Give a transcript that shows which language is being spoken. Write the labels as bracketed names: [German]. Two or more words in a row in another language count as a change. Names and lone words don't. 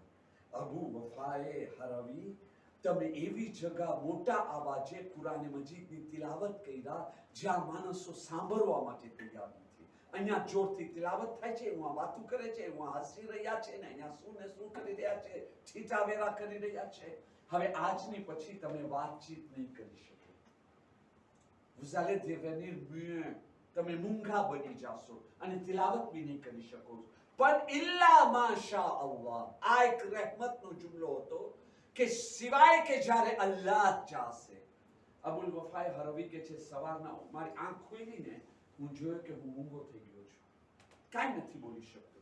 [Gujarati] અબુ વફાએ હરવી, તમે એવી જગા મોટા અવાજે કુરાન મજીદની તિલાવત કર્યા જ્યાં માણસો સાંભળવા માટે તૈયાર નથી. અહીંયા જોરથી તિલાવત થાય છે, એમાં વાતું કરે છે, એમાં હસી રહ્યા છે, ને અહીંયા શું ને શું કરી રહ્યા છે, છીટાવેરા કરી રહ્યા છે. હવે આજની પછી તમે વાતચીત નહીં કરી શકો. [French] Vous allez devenir muet. [Gujarati] તમે મૂંગા બની જાશો અને તિલાવત બી નહીં કરી શકો. પણ [Arabic] إلا ما شاء الله, [Gujarati] આ એક રહેમતનો જુમલો હતો કે સિવાય કે જ્યારે અલ્લાહ ચાહશે. અબુલ વફાએ હરવી કે છે, સવારના મારી આંખ ખુલી ને હું જોયો કે હું મૂંગો થઈ ગયો છું, કાંઈ નથી બોલી શકતો.